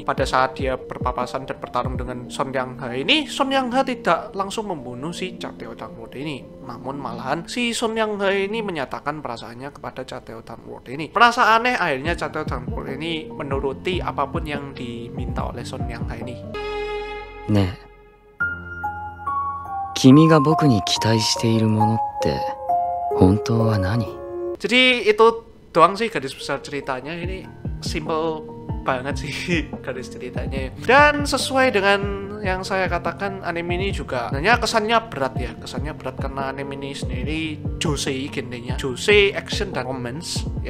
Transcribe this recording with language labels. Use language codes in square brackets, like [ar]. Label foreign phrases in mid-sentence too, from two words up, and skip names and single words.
[id] Pada saat dia berpapasan dan bertarung dengan Son Yang Ha ini, Son Yang Ha tidak langsung membunuh si Chateo Danward ini, namun malahan si Son Yang Ha ini menyatakan perasaannya kepada Chateo Danward ini. Merasa aneh, akhirnya Chateo Danward ini menuruti apapun yang diminta oleh Son Yang Ha ini. [ja] ねえ、君が僕に期待しているものって本当は何？ [id] Jadi itu doang sih garis besar ceritanya. Ini simple banget sih garis ceritanya. Dan sesuai dengan yang saya katakan, anime ini juga sebenarnya kesannya berat ya. Kesannya berat karena anime ini sendiri josei genrenya, josei action dan romance ya.